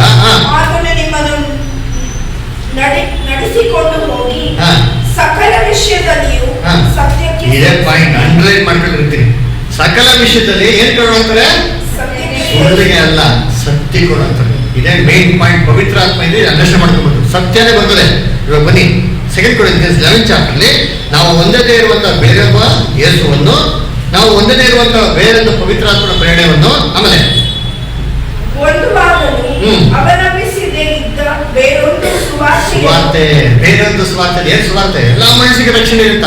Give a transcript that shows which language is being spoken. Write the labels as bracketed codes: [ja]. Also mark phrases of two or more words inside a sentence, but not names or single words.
[kn] ಆತನು ನಿಮ್ಮನ್ನು ನಡೆಸಿಕೊಂಡು ಹೋಗಿ ಸಕಲ ವಿಷಯದಲ್ಲಿಯೂ ಸತ್ಯಕ್ಕೆ, ಇದೇ [en] point underline [kn] ಮಾಡ್ಕೊಂಡಿರ್ತೀನಿ. ಸಕಲ ವಿಷಯದಲ್ಲಿ ಏನ್ ಕೊಡ್ತಾರೆ? ಸುಳ್ಳಿಗೆ ಅಲ್ಲ, ಸತ್ಯ ಕೊಡ್ತಾರೆ. ಇದೇ [en] main point. [kn] ಪವಿತ್ರ ಆತ್ಮ ಇದೆ, ಅಂಡರ್ಸ್ಟ್ಯಾಂಡ್ ಮಾಡ್ಕೊಬೋದು. ಸತ್ಯನೇ ಬರ್ತದೆ. ಇವಾಗ ಬನ್ನಿ, [en] 2 Corinthians 11th chapter [kn] ನಾವು ಒಂದೇ ಇರುವಂತಹ ಬೇರೊಬ್ಬ ಯೇಸುವನ್ನು, ನಾವು ಒಂದೇ ಇರುವಂತಹ ಬೇರೊಂದು ಪವಿತ್ರ ಆತ್ಮನ ಪ್ರೇರಣೆಯನ್ನು, ಆಮೇಲೆ ಒಂದು ಭಾಗವು ಅವಲಂಬಿಸಿದೆ ಇದ್ದ ಬೇರೊಂದು ಸುವಾರ್ತೆ, ಬೇರೊಂದು ಸುವಾರ್ತೆ. ಏನ್ ಸುವಾರ್ತೆ? ಎಲ್ಲ ಮನುಷ್ಯರಿಗೆ ರಕ್ಷಣೆ ಇರುತ್ತಾ?